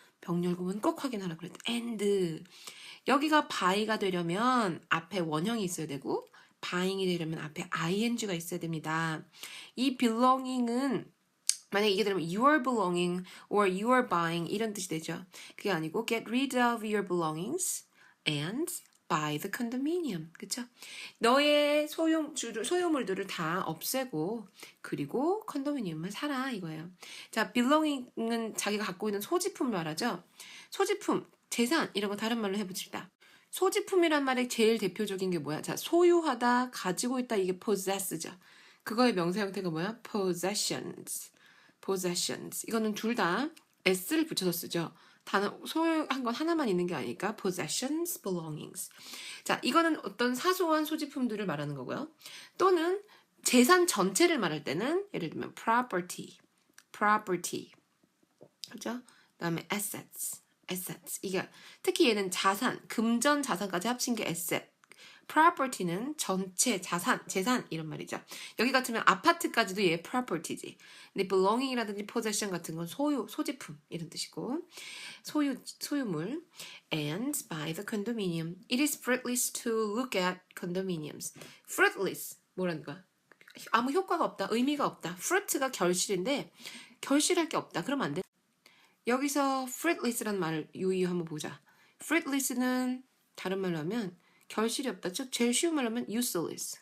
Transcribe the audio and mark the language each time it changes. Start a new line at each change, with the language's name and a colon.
Korean: 병렬구문 꼭 확인하라고 그랬다. and 여기가 buy가 되려면 앞에 원형이 있어야 되고 buying이 되려면 앞에 ing가 있어야 됩니다. 이 belonging은 만약에 이게 되면
English: your belonging or your buying
Korean: 이런 뜻이 되죠. 그게 아니고
English: get rid of your belongings and buy the condominium.
Korean: 그쵸? 너의 소유물들을 다 없애고 그리고 컨도미니엄을 사라 이거예요. 자, belonging은 자기가 갖고 있는 소지품 말하죠. 소지품, 재산 이런 거 다른 말로 해봅시다. 소지품이란 말의 제일 대표적인 게 뭐야? 자, 소유하다, 가지고 있다 이게 possess죠. 그거의 명사 형태가 뭐야?
English: possessions.
Korean: 이거는 둘 다 s를 붙여서 쓰죠. 단어 소유한 건 하나만 있는 게 아니니까 possessions, belongings. 자, 이거는 어떤 사소한 소지품들을 말하는 거고요. 또는 재산 전체를 말할 때는 예를 들면 property. 그죠? 그다음에 assets. 이게 특히 얘는 자산, 금전 자산까지 합친 게 asset. property는 전체 재산 이런 말이죠. 여기 같으면 아파트까지도 얘 property지. 근데 belonging이라든지 possession 같은 건 소지품 이런 뜻이고 소유물.
English: And by the condominium. It is fruitless to look at condominiums.
Korean: fruitless 뭐라는 거야? 아무 효과가 없다, 의미가 없다. fruit가 결실인데 결실할 게 없다. 그러면 안 돼. 여기서 fruitless라는 말을 유의 한번 보자. fruitless는 다른 말로 하면 결실이 없다. 즉 제일 쉬운 말로 하면 useless.